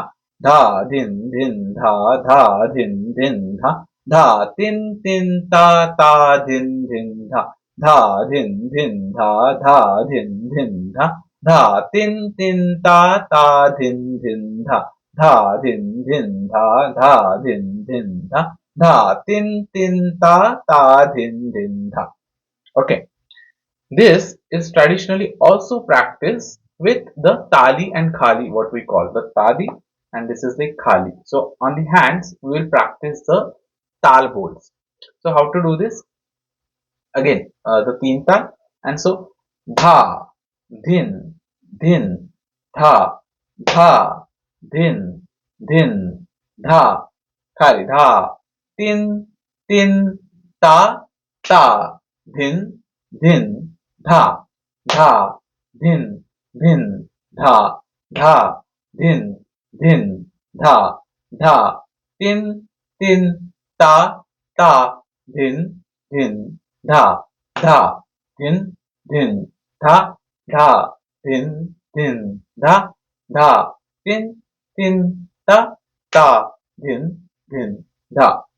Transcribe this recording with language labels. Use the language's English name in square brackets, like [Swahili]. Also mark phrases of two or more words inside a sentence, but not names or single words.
[English] dha dhin dhin dha dha dhin dhin dha dha tin tin ta ta dhin dhin dha dha dhin dhin dha dha dhin dhin dha dha tin tin ta ta dhin dhin dha dha dhin dhin dha dha dhin dhin dha dha tin tin ta ta dhin dhin dha. Okay, this is traditionally also practiced with the tali and khali, what we call the tali, and this is the khali. So on the hands we will practice the tal bols. So how to do this? Again, the Teentaal, and so dha din din dha dha din din dha khali dha tin tin ta ta din din dha dha din din dha dha din din dha dha tin tin ta ta din din dha dha din din dha dha din din dha dha tin tin ta ta din din dha.